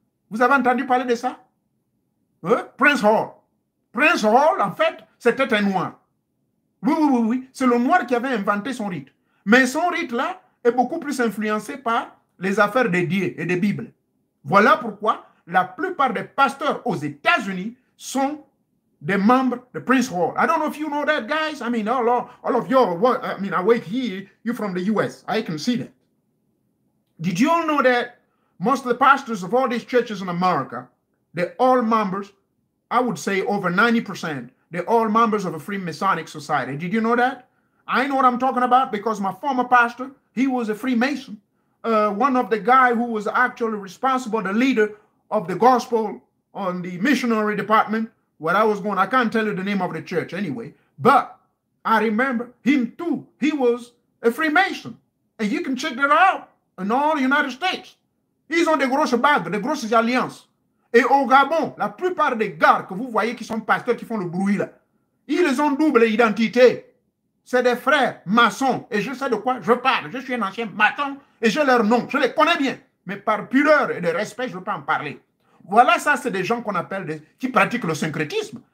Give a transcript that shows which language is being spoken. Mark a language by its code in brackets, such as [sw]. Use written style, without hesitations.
[fr] Vous avez entendu parler de ça? Prince Hall. Prince Hall, en fait, c'était un noir. Oui. C'est le noir qui avait inventé son rite. Mais son rite-là est beaucoup plus influencé par les affaires des dieux et des bibles. Voilà pourquoi la plupart des pasteurs aux États-Unis sont des membres de Prince Hall. [en] I don't know if you know that, guys. I mean, all of you, I work here, you're from the US. I can see that. Did you all know that most of the pastors of all these churches in America, they're all members, I would say over 90%, they're all members of a Freemasonic society. Did you know that? I know what I'm talking about because my former pastor, he was a Freemason. One of the guy who was actually responsible, the leader of the gospel on the missionary department where I was going. I can't tell you the name of the church anyway, but I remember him too. He was a Freemason. And you can check that out in all the United States. [fr] Ils ont des grosses bagues, des grosses alliances. Et au Gabon, la plupart des gars que vous voyez qui sont pasteurs, qui font le bruit là, ils ont double identité. C'est des frères maçons. Et je sais de quoi je parle. Je suis un ancien maçon et j'ai leur nom. Je les connais bien. Mais par pudeur et de respect, je ne veux pas en parler. Voilà, ça, c'est des gens qu'on appelle des, qui pratiquent le syncrétisme.